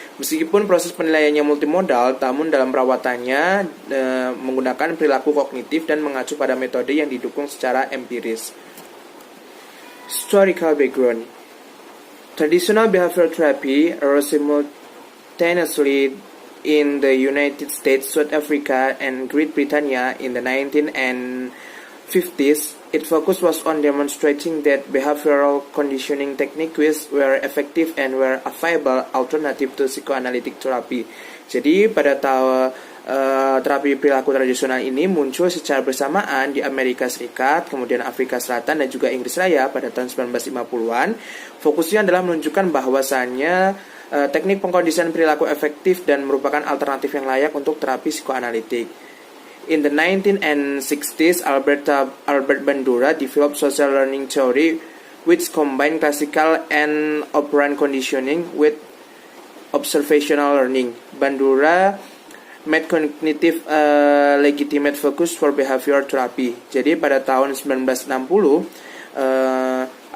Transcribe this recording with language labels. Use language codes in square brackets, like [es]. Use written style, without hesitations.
[id] Meskipun proses penilaiannya multimodal, namun dalam perawatannya menggunakan perilaku kognitif dan mengacu pada metode yang didukung secara empiris. [en] Historical background. Traditional behavioral therapy arose simultaneously in the United States, South Africa, and Great Britain in the 1950s. Its focus was on demonstrating that behavioral conditioning techniques were effective and were a viable alternative to psychoanalytic therapy. [id] Jadi pada terapi perilaku tradisional ini muncul secara bersamaan di Amerika Serikat, kemudian Afrika Selatan, dan juga Inggris Raya pada tahun 1950-an. Fokusnya adalah menunjukkan bahwasannya teknik pengkondisian perilaku efektif dan merupakan alternatif yang layak untuk terapi psikoanalitik. [en] In the 1960s, Albert Bandura developed social learning theory, which combined classical and operant conditioning with observational learning. Bandura made cognitive legitimate focus for behavior therapy. [id] Jadi pada tahun 1960,